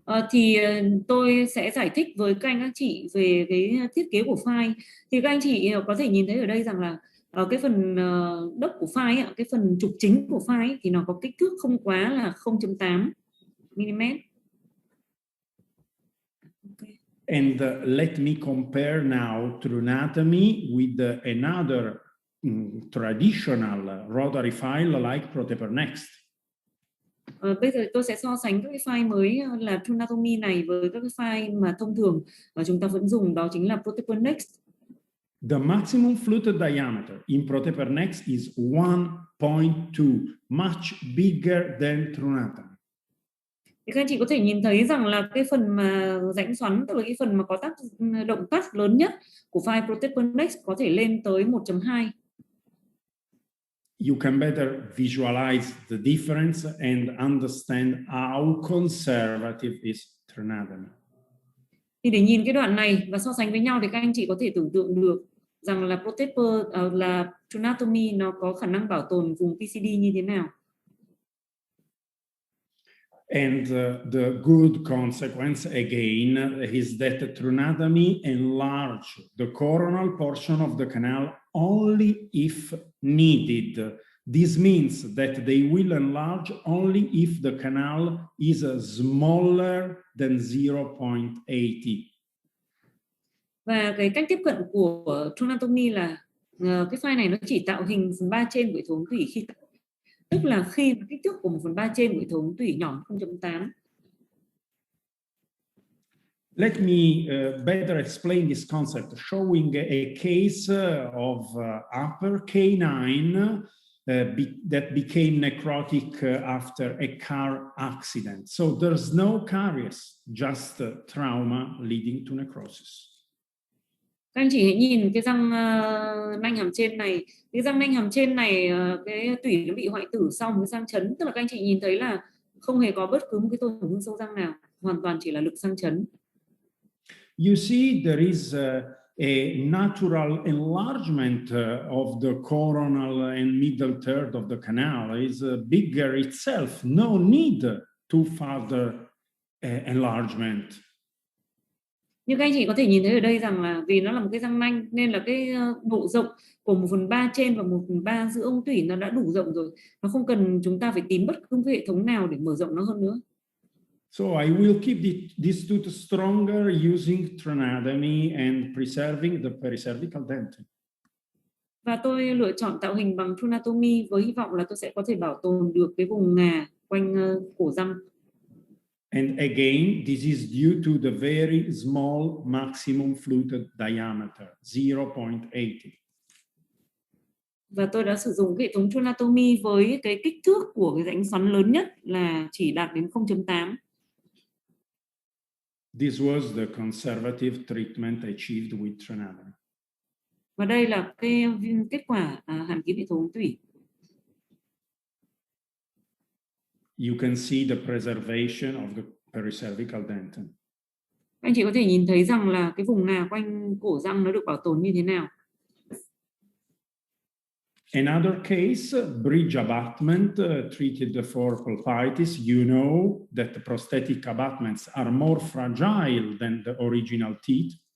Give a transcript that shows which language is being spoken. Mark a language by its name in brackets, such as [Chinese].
[Vietnamese] Thì tôi sẽ giải thích với các anh các chị về cái thiết kế của file. Thì các anh chị có thể nhìn thấy ở đây rằng là cái phần đốc của file, cái phần trục chính của file thì nó có kích thước không quá là 0.8 mm. [English] Okay. And let me compare now Trunatomy with another traditional rotary file like ProTaper Next. [Vietnamese] Bây giờ tôi sẽ so sánh các cái file mới là Trunatomy này với các cái file mà thông thường chúng ta vẫn dùng, đó chính là ProTaper Next. [English] The maximum fluted diameter in ProTaper Next is 1.2, much bigger than Trunatomy. [Vietnamese] Thì các anh chị có thể nhìn thấy rằng là cái phần mà rãnh xoắn, tức là cái phần mà có tác động cắt lớn nhất của file ProTaper Next có thể lên tới 1.2. [English] You can better visualize the difference and understand how conservative is Trunatomy. [Vietnamese] Thì để nhìn cái đoạn này và so sánh với nhau thì các anh chị có thể tưởng tượng được rằng là ProTaper là Trunatomy nó có khả năng bảo tồn vùng PCD như thế nào. [English] And the good consequence again is that Trunatomy enlarge the coronal portion of the canal only if needed. This means that they will enlarge only if the canal is smaller than 0.80. [Vietnamese] Và cái cách tiếp cận của Trunatomy là cái file này nó chỉ tạo hình 1/3 trên của hệ thống tủy khi, tức là khi kích thước của 1/3 trên của hệ thống tủy nhỏ 0.8. [English] Let me better explain this concept, showing a case of upper K9 that became necrotic after a car accident. So there's no caries, just trauma leading to necrosis. [Vietnamese] Các anh chị hãy nhìn cái răng nanh hàm trên này, cái răng nanh hàm trên này cái tủy nó bị hoại tử sau một cái sang chấn, tức là các anh chị nhìn thấy là không hề có bất cứ một cái tổn thương sâu răng nào, hoàn toàn chỉ là lực sang chấn. [English] You see, there is a natural enlargement of the coronal and middle third of the canal is bigger itself. No need to further enlargement. [Vietnamese] Nhưng các anh chị có thể nhìn thấy ở đây rằng là vì nó là một cái răng nanh nên là cái độ rộng của 1/3 trên và 1/3 giữa ống tủy nó đã đủ rộng rồi. Nó không cần chúng ta phải tìm bất cứ hệ thống nào để mở rộng nó hơn nữa. [English] So I will keep this tooth stronger using trinotomy and preserving the pericervical dentin. [Vietnamese] Và tôi lựa chọn tạo hình bằng trinotomy với hy vọng là tôi sẽ có thể bảo tồn được cái vùng ngà quanh cổ răng. [English] And again, this is due to the very small maximum fluted diameter, 0.80. [Vietnamese] Và tôi đã sử dụng hệ thống trinotomy với cái kích thước của cái rãnh xoắn lớn nhất là chỉ đạt đến 0.8. [English] This was the conservative treatment achieved with trinotomy. [Vietnamese] Và đây là cái kết quả hàn kín hệ thống ống tủy. [English] You can see the preservation of the pericervical dentin. [Vietnamese] Anh chị có thể nhìn thấy rằng là cái vùng ngà quanh cổ răng nó được bảo tồn như thế nào. [English] Another case, bridge abutment treated for pulpitis. You know that the prosthetic abutments are more fragile than the original teeth.